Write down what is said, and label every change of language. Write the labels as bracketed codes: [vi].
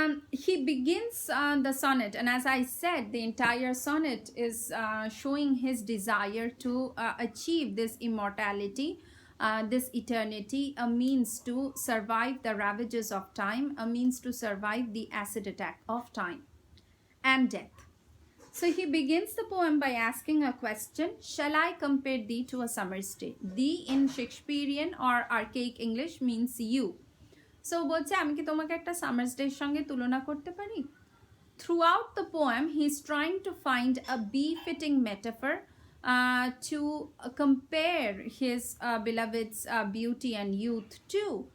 [en] He begins the sonnet, and as I said, the entire sonnet is showing his desire to achieve this immortality, this eternity, a means to survive the ravages of time, a means to survive the acid attack of time and death. So he begins the poem by asking a question: Shall I compare thee to a summer's day? Thee in Shakespearean or archaic English means you. [bn] So বলছে আমি কি তোমাকে একটা Summers ডের সঙ্গে তুলনা করতে পারি? [en] Throughout the poem, he is trying to find a befitting metaphor to compare his beloved's beauty and youth to.